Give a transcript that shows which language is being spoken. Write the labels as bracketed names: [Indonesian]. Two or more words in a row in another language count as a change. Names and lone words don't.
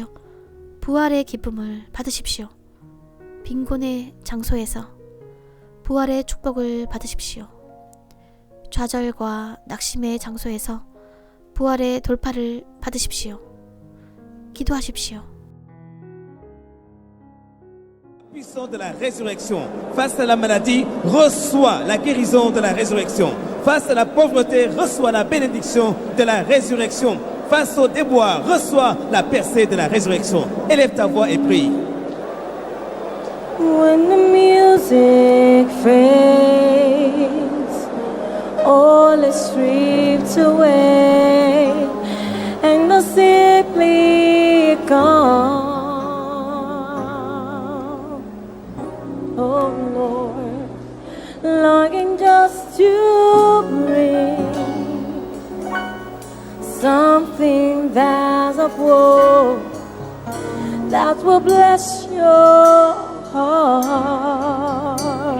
[Korean] 부활의 기쁨을 받으십시오. 빈곤의 장소에서 부활의 축복을 받으십시오. 좌절과 낙심의 장소에서 부활의 돌파를 받으십시오. 기도하십시오. [French] Puissant de la résurrection, face à la maladie, reçois la guérison de la résurrection. Face à la pauvreté, reçois la bénédiction de la résurrection. Face au déboire, reçois la percée de la résurrection. Élève ta voix et prie. [English] When the music fades, all is stripped away, and the simply gone. Oh Lord, longing just to bring something that's of woe that will bless your heart.